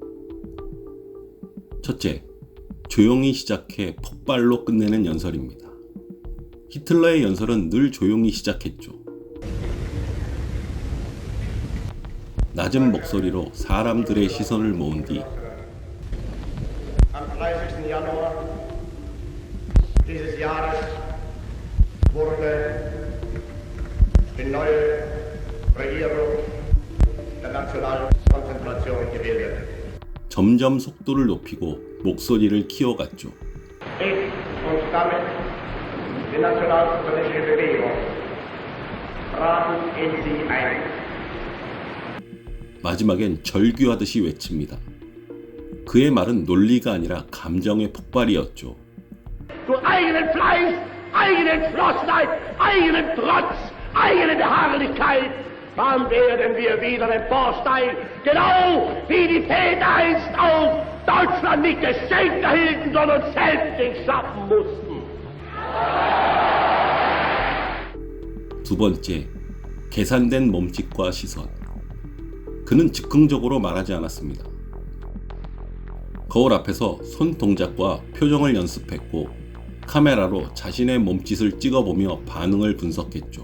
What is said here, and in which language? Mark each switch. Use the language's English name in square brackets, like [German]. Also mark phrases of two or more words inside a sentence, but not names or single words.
[Korean] 첫째, 조용히 시작해 폭발로 끝내는 연설입니다. 히틀러의 연설은 늘 조용히 시작했죠. 낮은 목소리로 사람들의 시선을 모은 뒤 [German] Am 30. Januar dieses Jahres wurde die neue Regierung der Nationalkonzentration gewählt. [Korean] 점점 속도를 높이고 목소리를 키워갔죠. [German] Ich und damit die nationalsozialistische Bewegung traten in sie ein. [Korean] 마지막엔 절규하듯이 외칩니다. 그의 말은 논리가 아니라 감정의 폭발이었죠. [German] Zu eigenen Fleiß, eigenen Entschlossenheit, eigenen Trotz, eigene Beharrlichkeit, dann werden wir wieder emporsteigen, genau wie die Väter einst auch Deutschland nicht geschenkt erhielten, sondern selbst sich schaffen mussten. [Korean] 두 번째, 계산된 몸짓과 시선. 그는 즉흥적으로 말하지 않았습니다. 거울 앞에서 손 동작과 표정을 연습했고 카메라로 자신의 몸짓을 찍어보며 반응을 분석했죠.